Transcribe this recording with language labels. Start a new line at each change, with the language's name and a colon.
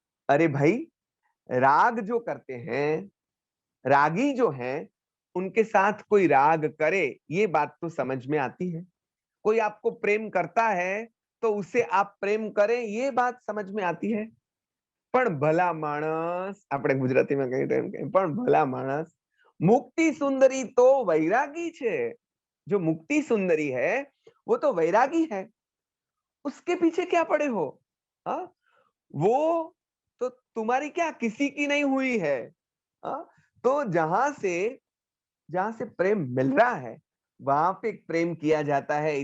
Hindi: अरे भाई, राग जो करते हैं, रागी जो हैं, उनके साथ कोई राग करे ये बात तो समझ में आती है। कोई आपको प्रेम करता है तो उसे आप प्रेम करें ये बात समझ में आती है।
Gujarati: પણ ભલા માણસ, આપણે ગુજરાતીમાં કહીએ તો એમ કહે, પણ ભલા માણસ મુક્તિ સુંદરી તો વૈરાगी છે।
Hindi: जो मुक्ति सुंदरी है वो तो वैरागी है, उसके पीछे क्या पड़े हो? हाँ, वो तो तुम्हारी क्या किसी की नहीं हुई है। हाँ, तो जहां से प्रेम मिल रहा है वहां पे प्रेम किया जाता है।